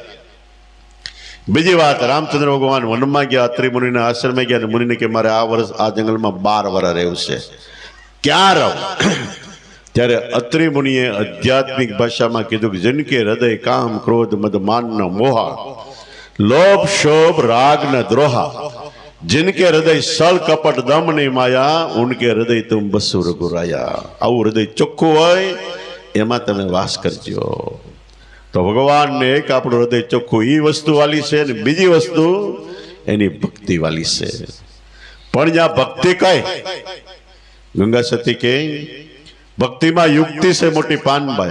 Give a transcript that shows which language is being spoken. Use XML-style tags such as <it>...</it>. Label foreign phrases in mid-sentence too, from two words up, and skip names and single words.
<gu>બીજી વાત, રામચંદ્ર ભગવાન વનમાં ગયા, અત્રિ મુનિના આશ્રમે ગયા. મુનિને કે મારે આ વર્ષ આ જંગલમાં 12 વર્ષ રહેવું છે, ક્યાં રહું? ત્યારે અત્રિ મુનિએ આધ્યાત્મિક ભાષામાં કીધું કે</gu> <hi>जिनके हृदय काम क्रोध मद मान न मोहा, लोभ शोभ राग न द्रोहा, जिनके हृदय सल कपट दम नहीं माया, उनके हृदय तुम बसु रघुराया.</hi> <gu>आવું હૃદય ચોખ્ખું હોય એમાં તમે વાસ કરજો. તો ભગવાનને એક આપણું હૃદય ચોખ્ખું એ વસ્તુ વાલી છે, અને બીજી વસ્તુ એની ભક્તિ વાલી છે. પણ જ્યાં ભક્તિ કઈ, ગંગા સતી કે ભક્તિમાં યુક્તિ છે મોટી પાનભાઈ.</gu>